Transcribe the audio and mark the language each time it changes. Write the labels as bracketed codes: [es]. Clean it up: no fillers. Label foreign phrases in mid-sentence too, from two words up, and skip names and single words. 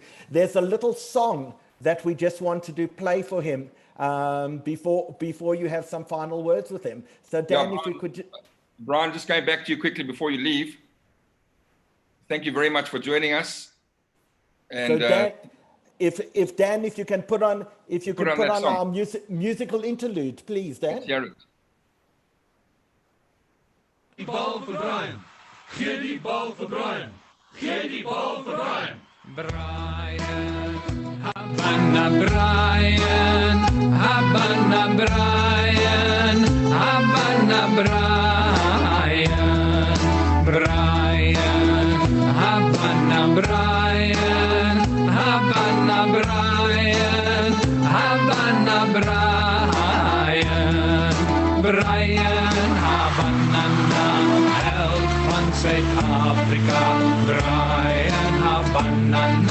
[en] There's a little song that we just wanted to play for him before you have some final words with him. So Dan, if we could... Brian, just going back to you quickly before you leave. Thank you very much for joining us. And so Dan, if you can put on our musical interlude, please, Dan. [af] Die bal vir Brian. Gee die bal vir Brian. Gee die bal vir Brian. Brian, Havana Brian, Havana Brian, Havana Brian, Brian, Havana Brian, Havana Brian, Havana Brian, Brian, Havana, held van Zuid-Afrika, Brian, Havana,